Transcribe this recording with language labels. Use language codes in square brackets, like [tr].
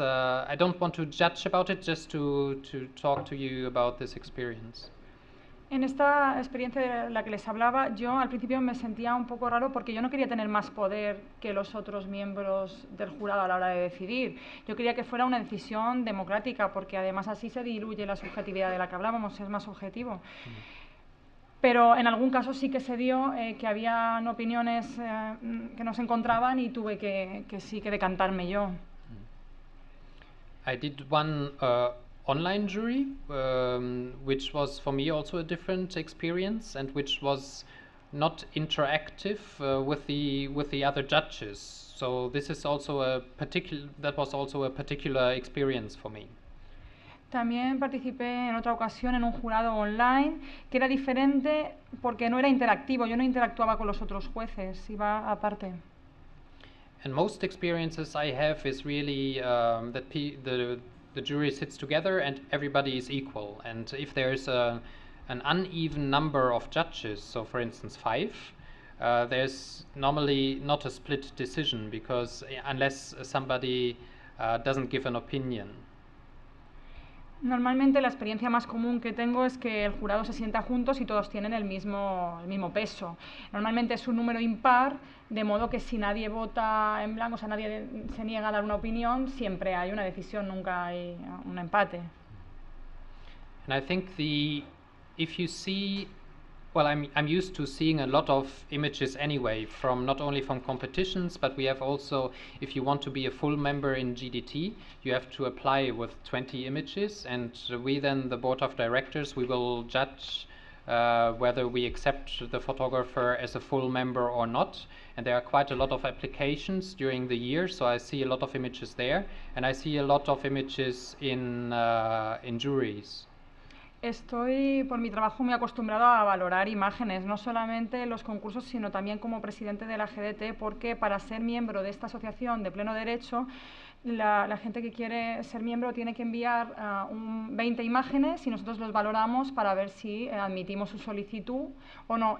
[en] I don't want to judge about it, just to talk to you about this experience. [es] En esta experiencia de la que les hablaba, yo al principio me sentía un poco raro porque yo no quería tener más poder que los otros miembros del jurado a la hora de decidir. Yo quería que fuera una decisión democrática, porque además así se diluye la subjetividad de la que hablábamos, es más objetivo. Pero en algún caso sí que se dio que habían opiniones que no se encontraban y tuve que decantarme yo. [en] I did one online jury, which was for me also a different experience, and which was not interactive with the other judges. So this is also that was also a particular experience for me. [es] También participé en otra ocasión en un jurado online que era diferente porque no era interactivo, yo no interactuaba con los otros jueces, iba aparte. [en] And most experiences I have is really that the jury sits together and everybody is equal. And if there's an uneven number of judges, so for instance 5, there's normally not a split decision because unless somebody doesn't give an opinion. [es] Normalmente la experiencia más común que tengo es que el jurado se sienta juntos y todos tienen el mismo peso. Normalmente es un número impar, de modo que si nadie vota en blanco, o sea, nadie se niega a dar una opinión, siempre hay una decisión, nunca hay un empate. [en] And I think if you see, well, I'm used to seeing a lot of images anyway, from not only from competitions, but we have also, if you want to be a full member in GDT, you have to apply with 20 images, and we then, the board of directors, we will judge whether we accept the photographer as a full member or not. And there are quite a lot of applications during the year, so I see a lot of images there, and I see a lot of images in juries. [es] Estoy, por mi trabajo, muy acostumbrado a valorar imágenes, no solamente en los concursos, sino también como presidente de la GDT, porque para ser miembro de esta asociación de pleno derecho, la gente que quiere ser miembro tiene que enviar 20 imágenes y nosotros los valoramos para ver si admitimos su solicitud o no.